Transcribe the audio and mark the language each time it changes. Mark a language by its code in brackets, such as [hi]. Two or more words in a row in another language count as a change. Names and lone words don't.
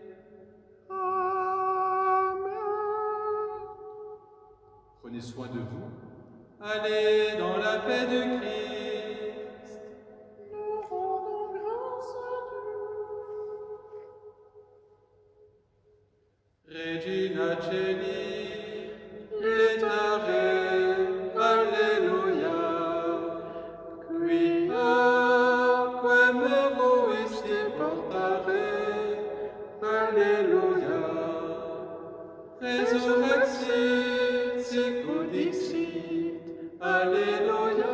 [fr] Amen. Prenez soin de vous. Allez dans la paix de Christ. Nous rendons grâce à Dieu. [la] Regina Celi, letare, alleluia. Qui acque meruisti portare, alleluia. Resurrexit, sicut dixit, alleluia.